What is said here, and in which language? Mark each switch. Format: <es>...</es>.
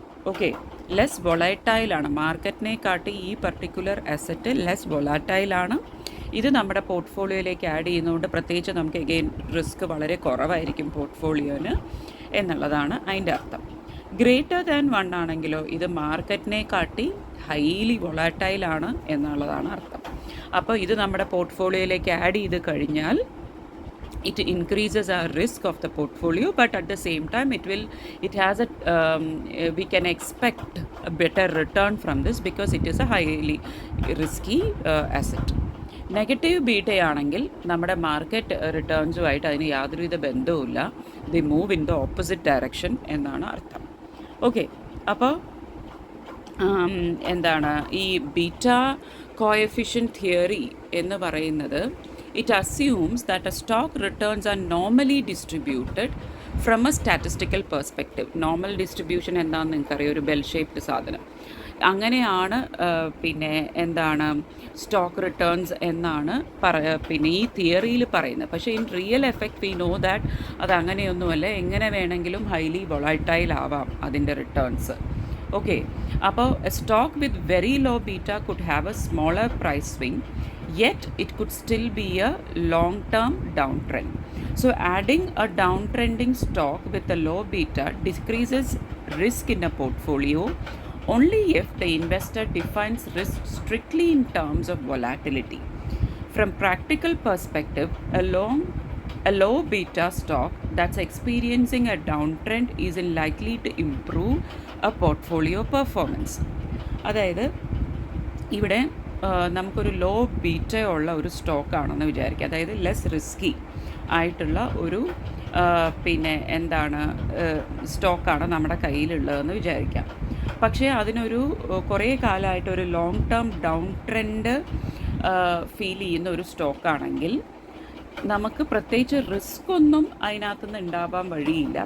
<ml>Okay, less വൊളൈറ്റൈലാണ്, മാർക്കറ്റിനെ കാട്ടി ഈ പർട്ടിക്കുലർ അസറ്റ് ലെസ് വൊളാറ്റൈലാണ്. ഇത് നമ്മുടെ പോർട്ട്ഫോളിയോയിലേക്ക് ആഡ് ചെയ്യുന്നതുകൊണ്ട് പ്രത്യേകിച്ച് നമുക്ക് എഗെയിൻ റിസ്ക് വളരെ കുറവായിരിക്കും പോർട്ട്ഫോളിയോന് എന്നുള്ളതാണ് അതിൻ്റെ അർത്ഥം. ഗ്രേറ്റർ ദാൻ 1 ആണെങ്കിലോ ഇത് മാർക്കറ്റിനെ കാട്ടി ഹൈലി വൊളാറ്റൈലാണ് എന്നുള്ളതാണ് അർത്ഥം. അപ്പോൾ ഇത് നമ്മുടെ പോർട്ട്ഫോളിയോയിലേക്ക് ആഡ് ചെയ്ത് കഴിഞ്ഞാൽ</ml> <en>it increases our risk of the portfolio, but at the same time it has we can expect a better return from this because it is a highly risky asset.</en> <ml>Negative ബീറ്റയാണെങ്കിൽ നമ്മുടെ market റിട്ടേൺസുമായിട്ട് അതിന് യാതൊരുവിധ ബന്ധവുമില്ല.</ml> <en>the move in the opposite direction</en> <ml>എന്നാണ് അർത്ഥം. Okay, അപ്പോൾ എന്താണ് ഈ beta coefficient theory എന്ന് പറയുന്നത്,</ml> <en>it assumes that a stock returns are normally distributed from a statistical perspective.</en> <ml>Normal distribution എന്താണെന്ന് നിങ്ങൾക്കറിയാം, ഒരു ബെൽ ഷേപ്ഡ് സാധനം. അങ്ങനെയാണ് പിന്നെ എന്താണ് സ്റ്റോക്ക് റിട്ടേൺസ് എന്നാണ് പിന്നെ ഈ തിയറിയിൽ പറയുന്നത്. പക്ഷേ</ml> <en>in real effect we know that</en> <ml>അത് അങ്ങനെയൊന്നുമല്ല. എങ്ങനെ വേണമെങ്കിലും ഹൈലി വൊളൈറ്റൈൽ ആവാം അതിൻ്റെ റിട്ടേൺസ്.</ml> <en>Okay, അപ്പോൾ a stock with very low beta could have a smaller price swing, yet it could still be a long-term downtrend. So adding a downtrending stock with a low beta decreases risk in a portfolio only if the investor defines risk strictly in terms of volatility. From practical perspective, a low beta stock that's experiencing a downtrend isn't likely to improve a portfolio performance.</en> <ml>അതായത് ഇവിടെ നമുക്കൊരു law beta ഉള്ള ഒരു സ്റ്റോക്കാണെന്ന് വിചാരിക്കുക, അതായത് less risky ആയിട്ടുള്ള ഒരു പിന്നെ എന്താണ് സ്റ്റോക്കാണ് നമ്മുടെ കയ്യിലുള്ളതെന്ന് വിചാരിക്കാം. പക്ഷേ അതിനൊരു കുറേ കാലമായിട്ട് ഒരു long term down trend feel ചെയ്യുന്ന ഒരു സ്റ്റോക്കാണെങ്കിൽ നമുക്ക് പ്രത്യേകിച്ച് റിസ്ക് ഒന്നും അതിനകത്തുനിന്ന് ഉണ്ടാവാൻ വഴിയില്ല.</ml>